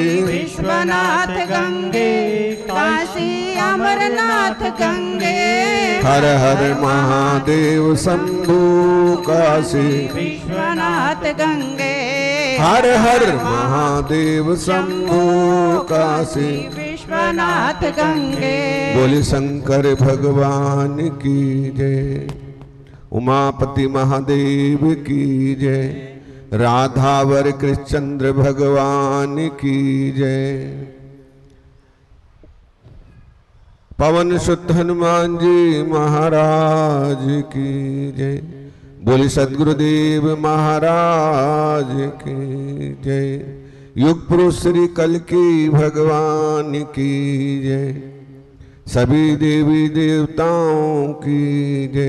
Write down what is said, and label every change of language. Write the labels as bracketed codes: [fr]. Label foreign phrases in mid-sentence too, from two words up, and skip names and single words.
[hi] विश्वनाथ गंगे, काशी अमरनाथ गंगे, हर हर महादेव शंभु काशी विश्वनाथ गंगे, हर हर महादेव शंभु काशी विश्वनाथ गंगे। बोले शंकर भगवान की जय, उमापति महादेव की जय, राधावर कृष्णचंद्र भगवान की जय। पवन सुत हनुमान जी महाराज की जय। बोले सद्गुरुदेव महाराज की जय। युग पुरुष श्री कल्कि भगवान की जय। सभी देवी देवताओं की जय।